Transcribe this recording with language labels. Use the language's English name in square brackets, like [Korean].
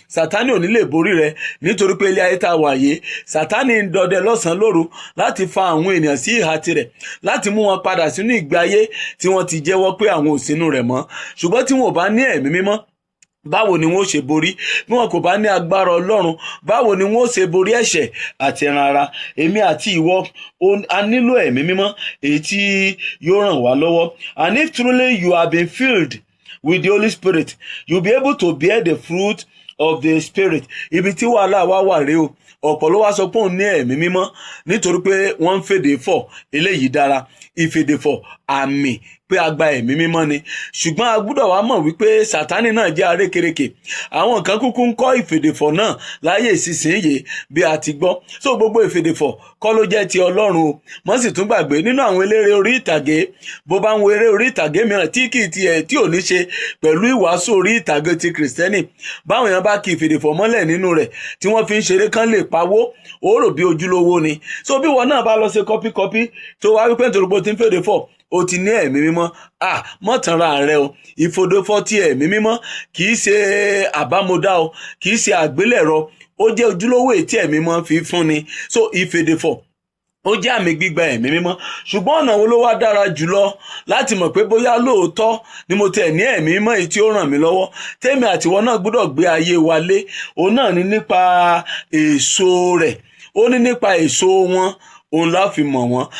[Yoruba] Sátánì ò ní lè borí rẹ̀, nítorí pé ilé ayé tá a wà yìí, Sátánì ń dọdẹ lọ́sàn-án lóru láti fa àwọn ènìyàn sí ìhà tirẹ̀, láti mú wọn padà sínú ìgbé ayé tí wọ́n ti jẹ́wọ́ pé àwọn ò sínú rẹ̀ mọ́. Ṣùgbọ́n tí wọn ò bá ní ẹ̀mí mímọ́, báwo ni wọn ó ṣe borí? Bí wọn kò bá ní agbára Ọlọ́run, báwo ni wọn ó ṣe borí ẹ̀ṣẹ̀ àti ẹran ara? Èmi àti ìwọ a nílò ẹ̀mí mímọ́ èyí tí yóò ràn wá lọ́wọ́. [English] And if truly you have been filled with the Holy Spirit, you'll be able to bear the fruit of the Spirit. [Yoruba] Ibi tí wàhálà wa wà rèé o. Ọ̀pọ̀ ló wá sọ pé òun ní ẹ̀mí mímọ́ nítorí pé wọ́n ń fèdè fọ̀. Eléyìí dára. Ìfèdèfọ̀ àmì pé a gba ẹ̀mí mímọ́ ni. Ṣùgbọ́n a gbọ́dọ̀ wá mọ̀ wípé Sátánì náà jẹ́ arékèrèkè. Àwọn kan kúkú ń kọ́ ìfèdèfọ̀ náà láyé ìsinsìnyí bí a ti gbọ́. So gbogbo ìfèdèfọ̀ kọ́ ló jẹ́ ti Ọlọ́run o. Wọ́n sì tún gbàgbé nínú àwọn eléré orí ìtàgé, bó bá ń wo eré orí ìtàgé mìíràn tí kì í tiẹ̀ tí ò ní ṣe pẹ̀lú ìwàásù orí ìtàgé ti Kìrìsìtẹ́nì, báwọn èèyàn bá kí ìfèdèfọ̀ mọ́lẹ̀ nínú rẹ̀ tí wọ́n fi ń ṣeré kán lè pawó, ó rò bí ojúlówó ni. So bí wọn náà bá lọ ṣe kọ́píkọ́pí tó wá wípé nítorí pé ó ti ń fèdèfọ̀, ó ti ní ẹ̀mí mímọ́, mọ́tànra rẹ o. Ìfòdòfọ̀ ti ẹ̀mí mímọ́ kì í ṣe àbámọ̀dá o, kì í ṣe àgbélẹ̀rọ, ó jẹ́ ojúlówó ètí ẹ̀mí mímọ́ fi fún ni. So ìfèdèfọ̀ ó jẹ́ àmì gbígba ẹ̀mí mímọ́. Ṣùgbọ́n ọ̀nà wo ló wá dára jùlọ láti mọ̀ pé bóyá lóòótọ́ ni mo tẹ̀ ní ẹ̀mí mímọ́ èyí tí ó ràn mí lọ́wọ́, tèmi àtiwọ́ náà gbọ́dọ̀ gbé ayé wa lé? Òun náà ní nípa èso rẹ̀, ó ní nípa èso wọn òun la fi mọ̀ wọ́n.